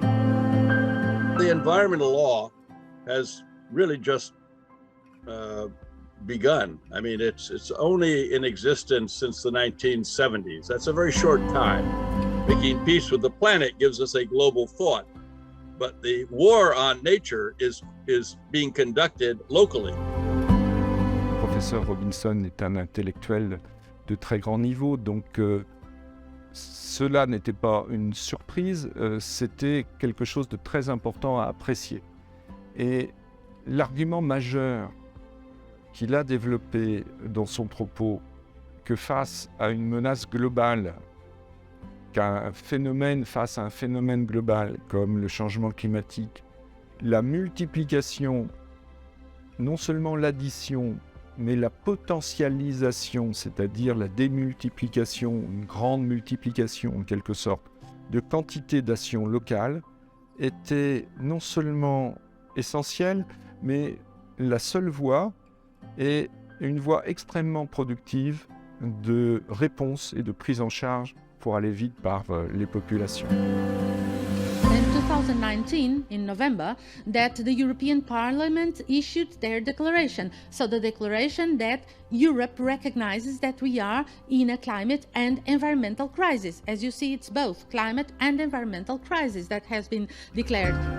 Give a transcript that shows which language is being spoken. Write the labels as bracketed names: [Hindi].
[English] The environmental law has really just begun. I mean, it's only in existence since the 1970s. That's a very short time. Making peace with the planet gives us a global thought. but the war on nature is being conducted locally. [French] Le professeur Robinson est un intellectuel de très grand niveau, donc cela n'était pas une surprise, c'était quelque chose de très important à apprécier. Et l'argument majeur qu'il a développé dans son propos, que face à une menace globale, qu'un phénomène face à un phénomène global comme le changement climatique, la multiplication, non seulement l'addition, mais la potentialisation, c'est-à-dire la démultiplication, une grande multiplication en quelque sorte, de quantité d'actions locales, était non seulement essentielle, mais la seule voie et une voie extrêmement productive de réponse et de prise en charge pour aller vite par les populations. [English] In 2019, in November, that the European Parliament issued their declaration. So the declaration that Europe recognizes that we are in a climate and environmental crisis. As you see, it's both climate and environmental crisis that has been declared.